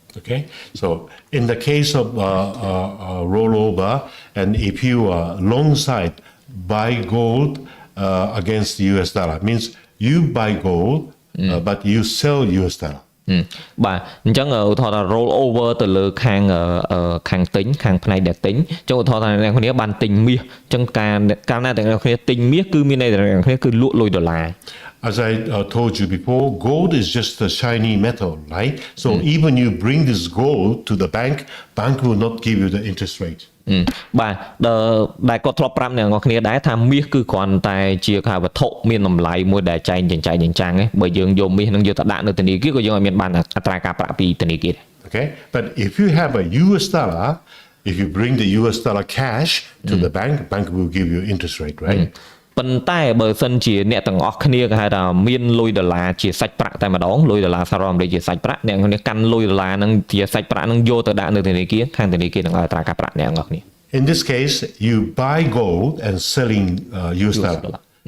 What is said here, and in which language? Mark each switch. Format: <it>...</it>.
<en>Okay, so in the case of rollover, and if you long side buy gold against the US dollar, means you buy gold, but you sell US dollar.</en> <km>បាទអញ្ចឹងឧទាហរណ៍ថា roll over ទៅលើខាងទិញខាងផ្នែកដែលទិញអញ្ចឹងឧទាហរណ៍ថាអ្នកគ្នាបានទិញមាសអញ្ចឹងកាលណាតែអ្នកគ្នាទិញមាសគឺមានន័យថាអ្នកគ្នាគឺលក់លុយដុល្លារ</km> <en>As I told you before, gold is just a shiny metal, right? So even you bring this gold to the bank will not give you the interest rate.</en> <km>បាទដែលគាត់ធ្លាប់ប្រាប់អ្នកនរគ្នាដែរថាមាសគឺគ្រាន់តែជាខាវត្ថុមានតម្លៃមួយដែលចែងចិញ្ចៃឯងបើយើងយកមាសនឹងយកទៅដាក់នៅធនាគារក៏យើងអត់មានបានអត្រាការប្រាក់ពីធនាគារ</km> <en>Okay, but if you have a US dollar, if you bring the US dollar cash to the bank will give you interest rate, right?</en> <km>ប៉ុន្តែបើសិនជាអ្នកទាំងអស់គ្នាគេហៅថាមានលុយដុល្លារជាសាច់ប្រាក់តែម្ដងលុយដុល្លារសហរដ្ឋអាមេរិកជាសាច់ប្រាក់អ្នកគ្នាកាន់លុយដុល្លារហ្នឹងជាសាច់ប្រាក់ហ្នឹងយកទៅដាក់នៅធនាគារខាងធនាគារនឹងឲ្យអត្រាការប្រាក់អ្នកទាំងអស់គ្នា</km> <en>In this case, you buy gold and selling US dollar.</en>